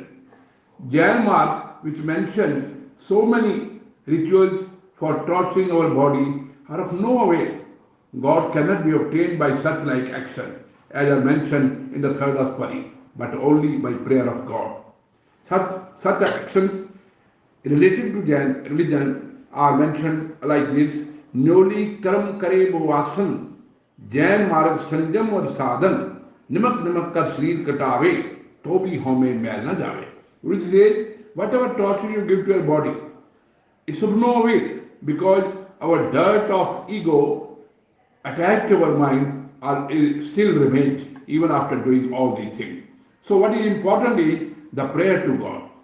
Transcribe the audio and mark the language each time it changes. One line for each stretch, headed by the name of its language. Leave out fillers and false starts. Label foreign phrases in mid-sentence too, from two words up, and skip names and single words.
English: Jain mark, which mentioned so many rituals for torturing our body, are of no avail. God cannot be obtained by such like action, as I mentioned in the third Aspadi, but only by prayer of God. Such actions related to Jain religion are mentioned like this:
Punjabi: ਨਿਉਲੀ ਕਰਮ ਕਰੈ ਭੁਇਆਸਨ ਜੈਨ ਮਾਰਗ ਸੰਜਮ ਅਤਿ ਸਾਧਨ ਨਿਮਖ ਨਿਮਖ ਕਰਿ ਸਰੀਰੁ ਕਟਾਵੈ, ਤਉ ਭੀ ਹਉਮੈ ਮੈਲੁ ਨ ਜਾਵੈ.
English: Which says, whatever torture you give to your body, it's of no avail, because our dirt of ego attached to our mind still remains even after doing all these things. So what is important is the prayer to God.